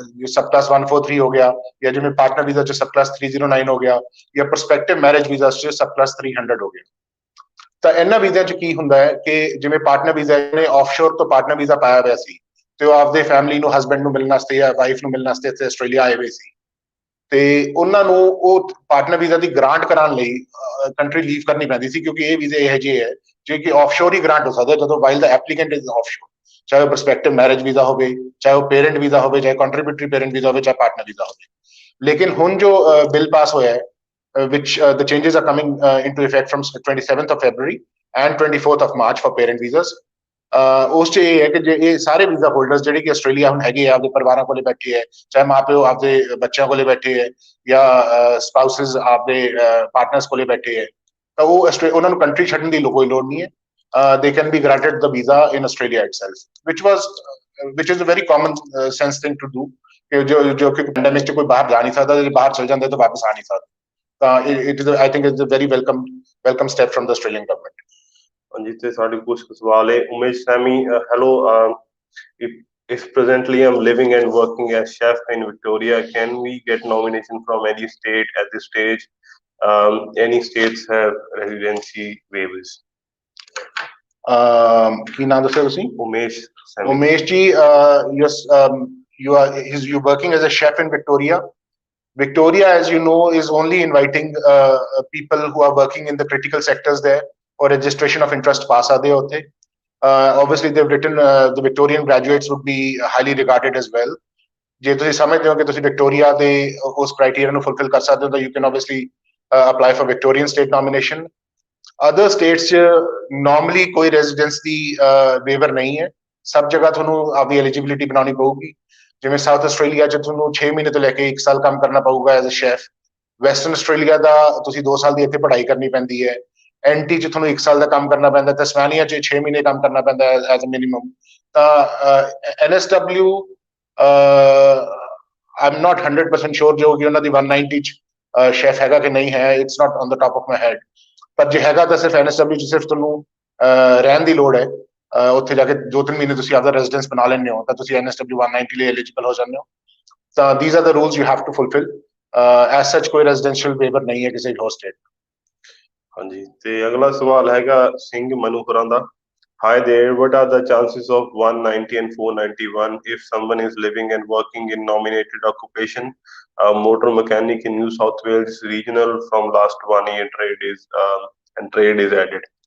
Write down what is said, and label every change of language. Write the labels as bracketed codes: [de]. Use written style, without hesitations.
[pa] सब क्लास 143 हो गया, या जिमें पार्टनर वीजा च सब क्लास 309 हो गया, या प्रोस्पेक्टिव मैरिज वीजा च सब क्लास 300 हो गया। ਤਾਂ ਇਹਨਾਂ ਵੀਜ਼ਿਆਂ 'ਚ ਕੀ ਹੁੰਦਾ ਹੈ ਕਿ ਜਿਵੇਂ ਪਾਰਟਨਰ ਵੀਜ਼ਾ ਨੇ ਆਫਸ਼ੋਰ ਤੋਂ ਪਾਰਟਨਰ ਵੀਜ਼ਾ ਪਾਇਆ ਹੋਇਆ ਸੀ ਤੇ ਉਹ ਆਪਦੇ ਫੈਮਿਲੀ ਨੂੰ, ਹਸਬੈਂਡ ਨੂੰ ਮਿਲਣ ਵਾਸਤੇ ਜਾਂ ਵਾਈਫ ਨੂੰ ਮਿਲਣ ਵਾਸਤੇ ਇੱਥੇ ਆਸਟ੍ਰੇਲੀਆ ਆਏ ਹੋਏ ਸੀ, ਤੇ ਉਹਨਾਂ ਨੂੰ ਉਹ ਪਾਰਟਨਰ ਵੀਜ਼ਾ ਦੀ ਗ੍ਰਾਂਟ ਕਰਾਉਣ ਲਈ ਕੰਟਰੀ ਲੀਵ ਕਰਨੀ ਪੈਂਦੀ ਸੀ, ਕਿਉਂਕਿ ਇਹ ਵੀਜ਼ੇ ਇਹੋ ਜਿਹੇ ਹੈ ਜੋ ਕਿ ਆਫਸ਼ੋਰ ਹੀ ਗ੍ਰਾਂਟ ਹੋ ਸਕਦੇ ਜਦੋਂ while ਦਾ applicant is offshore, ਚਾਹੇ ਉਹ ਪ੍ਰੋਸਪੈਕਟਿਵ ਮੈਰਿਜ ਵੀਜ਼ਾ ਹੋਵੇ, ਚਾਹੇ ਉਹ ਪੇਰੈਂਟ ਵੀਜ਼ਾ ਹੋਵੇ, ਚਾਹੇ ਕੰਟਰੀਬਿਊਟਰੀ ਪੇਰੈਂਟ ਵੀਜ਼ਾ ਹੋਵੇ, ਚਾਹੇ ਪਾਰਟਨਰ ਵੀਜ਼ਾ ਹੋਵੇ। ਲੇਕਿਨ ਹੁਣ ਜੋ ਬਿੱਲ ਪਾਸ ਹੋਇਆ ਹੈ, [en] which the changes are coming into effect from 27th of February and 24th of March for parent visas। [pa] ਉਸ 'ਚ ਇਹ ਹੈ ਕਿ ਜੇ ਇਹ ਸਾਰੇ ਵੀਜ਼ਾ ਹੋਲਡਰਸ ਜਿਹੜੇ ਕਿ ਆਸਟ੍ਰੇਲੀਆ ਹੁਣ ਹੈਗੇ ਆ, ਆਪਦੇ ਪਰਿਵਾਰਾਂ ਕੋਲੇ ਬੈਠੇ ਹੈ, ਚਾਹੇ ਮਾਂ ਪਿਓ ਆਪਦੇ ਬੱਚਿਆਂ ਕੋਲੇ ਬੈਠੇ ਹੈ ਜਾਂ ਸਪਾਊਸਸ ਆਪਦੇ ਪਾਰਟਨਰਸ ਕੋਲੇ ਬੈਠੇ ਹੈ, ਤਾਂ ਉਹ ਉਹਨਾਂ ਨੂੰ ਕੰਟਰੀ ਛੱਡਣ ਦੀ ਕੋਈ ਲੋੜ ਨਹੀਂ ਹੈ। [en] they can be granted the visa in Australia itself, which is a very common sense thing to do, [pa] ਕਿ ਜੋ ਕਿ ਪੈਂਡੇਮਿਕ 'ਚ ਕੋਈ ਬਾਹਰ ਜਾ ਨਹੀਂ ਸਕਦਾ, [en] ਜੇ ਬਾਹਰ ਚਲ ਜਾਂਦੇ ਤਾਂ ਵਾਪਸ ਆ ਨਹੀਂ ਸਕਦਾ। It is, I think, it's a very welcome step from the Australian government। [pa] ਹਾਂਜੀ, ਤੇ ਸਾਡੇ ਕੁਝ ਸਵਾਲ ਹੈ। [en] Umesh Sami, hello, if presently I'm living and working as chef in Victoria, can we get nomination from any state at this stage? Any states have residency waivers? [pa] ਕੀ ਨਾਮ ਦੱਸਿਆ ਤੁਸੀਂ? Umesh semi. [en] Umesh ji, yes, you're working as a chef in Victoria. Victoria, as you know, is only inviting people who are working in the critical sectors there for registration of interest [pa] paa sakde ho utte। [en] Obviously they've written, the Victorian graduates would be highly regarded as well। [pa] ਜੇ ਤੁਸੀਂ ਸਮਝਦੇ ਹੋ ਕਿ ਤੁਸੀਂ Victoria ਦੇ ਉਸ criteria ਨੂੰ fulfil ਕਰ ਸਕਦੇ ਹੋ ਤਾਂ [en] you can obviously apply for Victorian state nomination। [pa] Other states 'ਚ ਨਾਰਮਲੀ ਕੋਈ ਰੈਜ਼ੀਡੈਂਸ ਦੀ ਵੇਵਰ ਨਹੀਂ ਹੈ, ਸਭ ਜਗ੍ਹਾ ਤੁਹਾਨੂੰ ਆਪਦੀ ਐਲੀਜੀਬਿਲਿਟੀ ਬਣਾਉਣੀ ਪਊਗੀ। ਜਿਵੇਂ ਸਾਊਥ ਆਸਟ੍ਰੇਲੀਆ 'ਚ ਤੁਹਾਨੂੰ 6 ਮਹੀਨੇ ਤੋਂ ਲੈ ਕੇ 1 ਸਾਲ ਕੰਮ ਕਰਨਾ ਪਊਗਾ [en] As a chef. [pa] Western Australia ਦਾ ਤੁਸੀਂ 2 ਸਾਲ ਦੀ ਇੱਥੇ ਪੜ੍ਹਾਈ ਕਰਨੀ ਪੈਂਦੀ ਹੈ। ਐਨਟੀ 'ਚ ਤੁਹਾਨੂੰ 1 ਸਾਲ ਦਾ ਕੰਮ ਕਰਨਾ ਪੈਂਦਾ, ਤਸਮਾਨੀਆ 'ਚ 6 ਮਹੀਨੇ ਕੰਮ ਕਰਨਾ ਪੈਂਦਾ [en] As a minimum. [pa] ਤਾਂ ਐਨਐਸਡਬਲਿਊ [en] I am not 100% sure [pa] ਜੋ ਕਿ ਉਹਨਾਂ ਦੀ 190 'ਚ ਸ਼ੈਫ ਹੈਗਾ ਕਿ ਨਹੀਂ ਹੈ, [en] It's not on the top of my head. [pa] ਪਰ ਜੇ ਹੈਗਾ ਤਾਂ ਸਿਰਫ ਐਨਐਸਡਬਲਿਊ 'ਚ ਸਿਰਫ ਤੁਹਾਨੂੰ ਰਹਿਣ ਦੀ ਲੋੜ ਹੈ, ਉੱਥੇ ਜਾ ਕੇ 2-3 ਮਹੀਨੇ ਤੁਸੀਂ ਆਪਦਾ ਰੈਜ਼ੀਡੈਂਸ ਬਣਾ ਲੈਂਦੇ ਹੋ ਤਾਂ ਤੁਸੀਂ ਐਨਐਸਡਬਲਿਊ 190 ਲਈ ਐਲੀਜੀਬਲ ਹੋ ਜਾਂਦੇ ਹੋ। [en] ਤਾਂ these are the rules you have to fulfill। as such [pa] ਕੋਈ ਰੈਜ਼ੀਡੈਂਸ਼ੀਅਲ ਵੇਵਰ ਨਹੀਂ ਹੈ ਕਿਸੇ ਹੋਰ ਸਟੇਟ। ਹਾਂਜੀ, ਤੇ ਅਗਲਾ ਸਵਾਲ ਹੈਗਾ ਸਿੰਘ ਮਨੂ ਹੋਰਾਂ ਦਾ। [en] Hi there, what are the chances of 190 and 491 if someone is living and working in nominated occupation, motor mechanic in New South Wales regional from last 1 year trade is added?